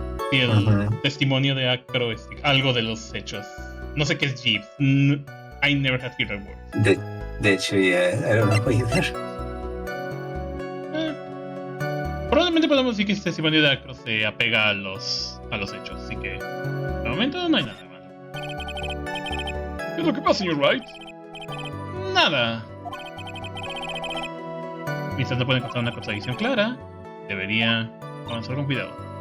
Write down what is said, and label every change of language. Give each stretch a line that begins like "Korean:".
Spanish: Y el testimonio de Acro es algo de los hechos. No sé qué es Jeeves.
English: I never had heard that word.
Spanish: De hecho,
English: yeah, I don't know either.
Spanish: Probablemente podemos decir que este testimonio de Acro se apega a los hechos, así que de momento no hay nada malo. ¿Qué es lo que pasa, señor Wright? Nada. Mientras no puede encontrar una contradicción clara, debería avanzar con cuidado.